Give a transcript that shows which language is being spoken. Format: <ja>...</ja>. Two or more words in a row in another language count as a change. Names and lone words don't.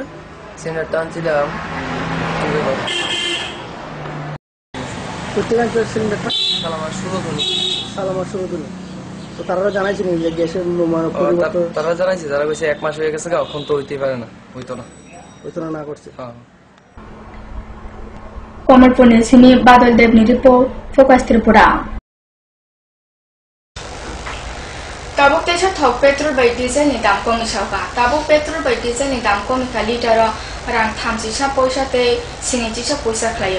<bn>সিলিন্ডারটা আনছিলাম কই থেকে আনছো সিলিন্ডারটা? সালামা সুরধুনি। তো তারা জানাইছিল যে গ্যাসের পরিবর্তন তারা জানাইছে তারা কইছে 1 মাস হয়ে গেছে গা এখন তো হইতে পারে না হইতো না করছে।</bn> <trp>Komonpur ni simi Badal Dev ni report Focus Tripura. Tabuk techa thok petrol by diesel ni dam komi shauka. Tabuk petrol by diesel ni dam komi ka liter rang thamsi sa poisa te siniji sa poisa khlayo.</trp>